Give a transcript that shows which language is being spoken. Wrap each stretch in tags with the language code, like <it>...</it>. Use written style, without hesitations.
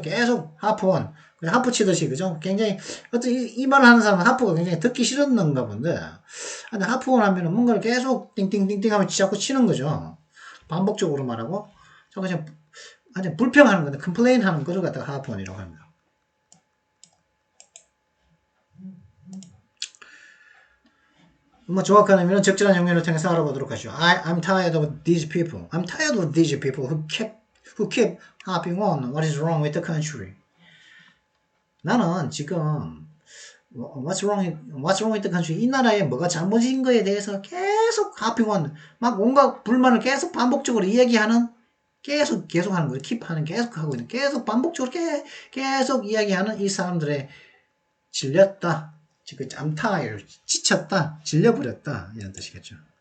<ko>계속 하프 치듯이, 그죠? 굉장히, 이 말을 하는 사람은 하프가 굉장히 듣기 싫었는가 본데, 근데 하프원 하면은 뭔가를 계속 띵띵띵띵 하면 자꾸 치는 거죠. 반복적으로 말하고, 그냥 불평하는 건데, 컴플레인 하는 거를 갖다가 하프원이라고 합니다. 정확한 의미는 적절한 형용을 통해서 알아보도록 하죠.</ko> <en>I'm tired of these people. I'm tired of these people who keep harping on what is wrong with the country.</en> <ko>나는 지금</ko> <en>what's wrong with the country?</en> <ko>이 나라에 뭐가 잘못인 거에 대해서 계속</ko> <en>harping on,</en> <ko>막 온갖 불만을 계속 반복적으로 이야기하는, 계속 하는 거예요. keep 하는, 계속 하고 있는, 계속 반복적으로 계속 이야기하는 이 사람들의 질렸다. 지금</ko> <en>I'm tired,</en> <ko>지쳤다, 질려버렸다, 이런 뜻이겠죠.</ko>